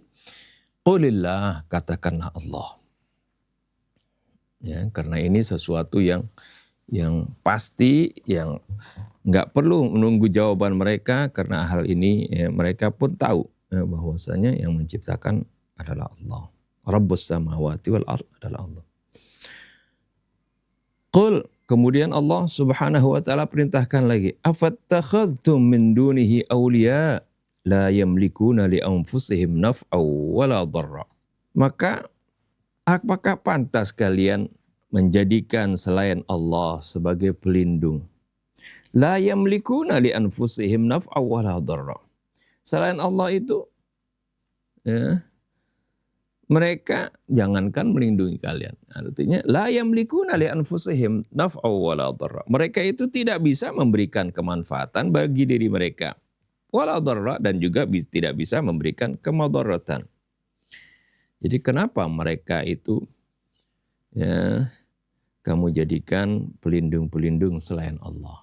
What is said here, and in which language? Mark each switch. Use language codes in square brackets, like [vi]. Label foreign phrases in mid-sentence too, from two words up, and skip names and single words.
[id] Qulillah, katakanlah Allah. Ya, karena ini sesuatu yang pasti, yang nggak perlu menunggu jawaban mereka, karena hal ini ya, mereka pun tahu ya, bahwasanya yang menciptakan adalah Allah. [ar] رب السماوات والأرض [id] adalah Allah. Qul, kemudian Allah [ar] سبحانه وتعالى [id] perintahkan lagi, [ar] أفاتخذتم من دونه أولياء. لا يملكون لأنفسهم نفعا ولا ضرا. [id] Maka apakah pantas kalian menjadikan selain Allah sebagai pelindung? [ar] لا يملكون لأنفسهم نفعا ولا ضرا. [id] Selain Allah itu, ya, mereka jangankan melindungi kalian. Artinya [ar] لا يملكون لأنفسهم نفعا ولا ضرا. [id] Mereka itu tidak bisa memberikan kemanfaatan bagi diri mereka. [ar] ولا ضرا, [id] dan juga tidak bisa memberikan kemadaratan. Jadi kenapa mereka itu, ya, kamu jadikan pelindung-pelindung selain Allah?